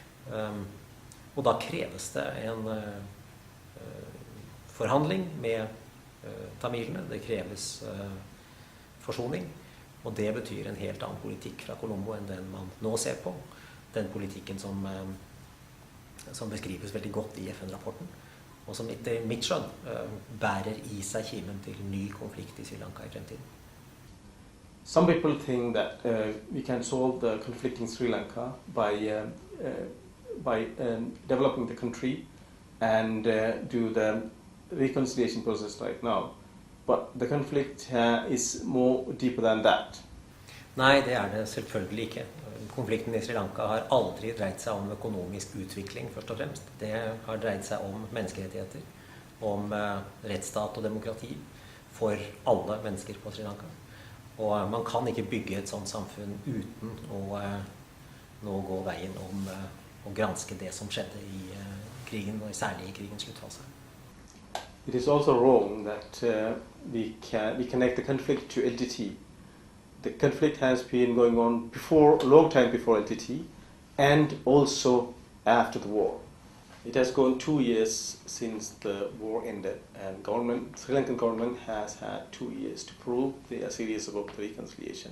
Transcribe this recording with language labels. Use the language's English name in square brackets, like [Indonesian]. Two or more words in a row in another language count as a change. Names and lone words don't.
[Norwegian] Og da kreves det en forhandling med tamilene, det kreves forsoning, og det betyr en helt annen politikk fra Colombo enn den man nå ser på. Den politikken som beskrives veldig godt i FN-rapporten, og som etter mitt skjønn bærer i seg kimen til ny konflikt i Sri Lanka i fremtiden. [English] Some people think that we can solve the conflict in Sri Lanka by developing the country and do the reconciliation process right now. But the conflict is more deeper than that. [Norwegian] Nei, det er det selvfølgelig ikke. Konflikten i Sri Lanka har aldri dreid seg om økonomisk utvikling, først og fremst. Det har dreid seg om menneskerettigheter, om rettsstat og demokrati for alle mennesker på Sri Lanka. Og man kan ikke bygge et sånt samfunn uten å nå gå veien om å granske det som skjedde i krigen, og særlig i krigens sluttfase. [English] It is also wrong that we connect the conflict to LTTE. The conflict has been going on before, a long time before LTTE, and also after the war. It has gone 2 years since the war ended, and Sri Lankan government has had 2 years to prove they are serious about the reconciliation.